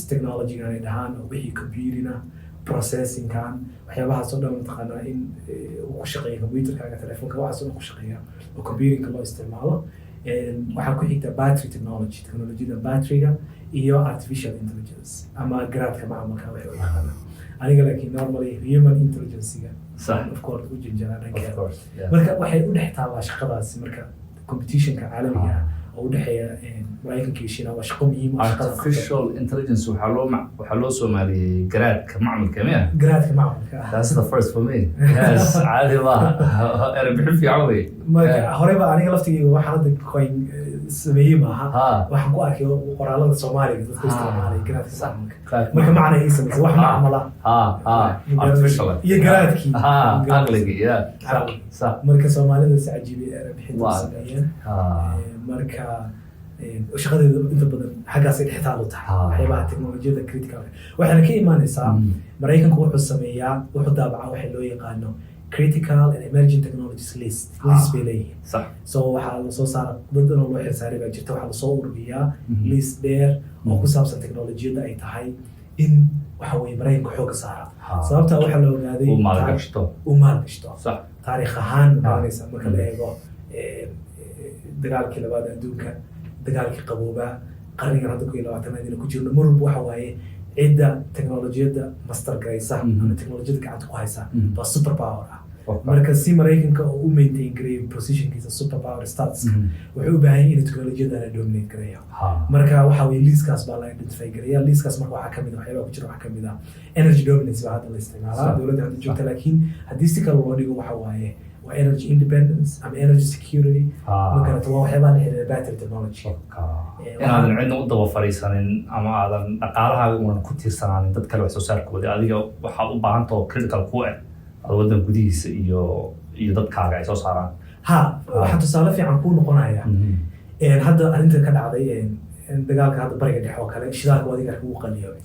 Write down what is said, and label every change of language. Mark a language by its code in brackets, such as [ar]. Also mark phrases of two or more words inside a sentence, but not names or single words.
[so] technology ay dhahaan oo wixii computerina processing kan waxyaabahaas oo dhan taqaanaa in uu ku shaqeeyo computerkaaga telefoonka waxaas oo ku shaqeeya oo computerka loo isticmaalo waxaa ku xigta [en] battery technology [so] teknolojiyada batteryga iyo [en] artificial intelligence [so] ama garaadka macmalka waxay u yaqaanaan aniga laakiin [en] normally human intelligence-ga of course [so] u jinjana dhankeeda marka waxay u dhex taallaa shaqadaasi marka competitionka caalamiga ah oo u dhexeeya Mareykanka iyo Shiinaha waa shaqo muhiim ah [en] artificial intelligence [so] waxaa loo Soomaaliyay garaadka macmalka miya garaadka macmalka [en] that's the first for me yes [so] caadi ma era bixin fiican wey marka horeba aniga laftigeyga waxaan hadda coin sameeyey maaha waxaan ku arkay qoraalada Soomaaliga dadka isticmaalay garaadka macmalka marka macna ay sameeyay wax macmala artificial iyo garaadkii aqliga sax marka Soomaalida si cajiib ah bixinta sameeyeen marka shaqadeedu inta badan xaggaas ay dhextaal u tahay waxyaabaha teknolojiyada critical waxaana ka imaanaysaa Mareykanku wuxuu sameeyaa wuxuu daabacaa waxa loo yaqaano [en] critical and emerging technologies list [so] bay leeyihiin so waxaa la soo saara dadana loo xilsaaray baa jirta waxaa la soo ururiyaa list dheer oo ku saabsan teknolojiyada ay tahay in waxa weeye Mareykanku xooga saara sababta waxaa la ogaaday uu maalgashto taariikh ahaan garanaysa marka la eego dagaalkii labaad adduunka dagaalkii qaboobaa qarnigan hadda 2020 ku jirno mar walba waxa waaye cidda teknolojiyada master garaysa ama teknolojiyada gacanta ku haysa waa [en] super power [so] marka si Mareykanka oo u maintain gareeyo positionkiisa [en] super power status [so] wuxuu u baahan yahay in teknolojiyada la dominate gareeyo marka waxa weeye liiskaas baa la identify gareeya liiskaas marka waxa kamid ah waxyaabo ku jira waxa kamid ah [en] energy dominance [so] baa hadda la isticmaalaa dawladda hadda joogta laakiin haddii si kale loo dhigo waxa waaye [en] energy independence and energy security [so] marka waa waxyaabo la xiriira [en] battery technology [so] inaadan cidna u daba fariisanin ama aadan dhaqaalahaaga unan ku tiirsanaanin dad kale wax soo saarkooda adiga waxaad u baahan tahay critical ku ah waddan gudihiisa iyo dadkaaga ay soo saaraan waxaa tusaale fiican kuu noqonaya hadda arrinta ka dhacday dagaalka hadda bariga dhexe oo kale shidaalka adiga ugu qaliyoobay